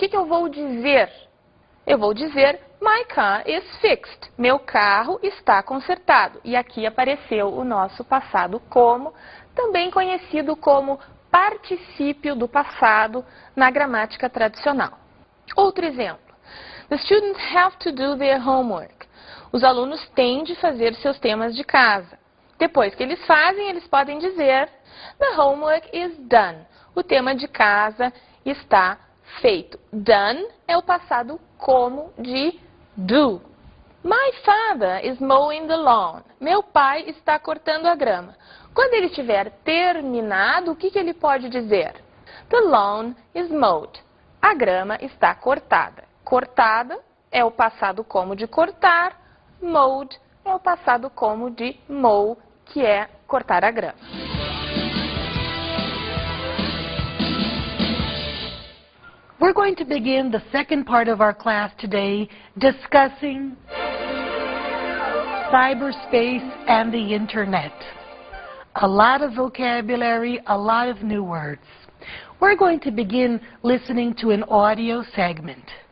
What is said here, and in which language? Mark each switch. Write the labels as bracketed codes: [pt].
[pt] O que eu vou dizer? Eu vou dizer, [en] my car is fixed. [pt] Meu carro está consertado. E aqui apareceu o nosso passado como, também conhecido como particípio do passado na gramática tradicional. Outro exemplo. [en] The students have to do their homework. [pt] Os alunos têm de fazer seus temas de casa. Depois que eles fazem, eles podem dizer [en] the homework is done. [pt] O tema de casa está feito. Done é o passado como de do. [en] My father is mowing the lawn. [pt] Meu pai está cortando a grama. Quando ele tiver terminado, o que ele pode dizer? [en] The lawn is mowed. [pt] A grama está cortada. Cortada é o passado como de cortar. Mowed é o passado como de mow, que é cortar a grama. [en] We're going to begin the second part of our class today discussing cyberspace and the internet. A lot of vocabulary, a lot of new words. We're going to begin listening to an audio segment.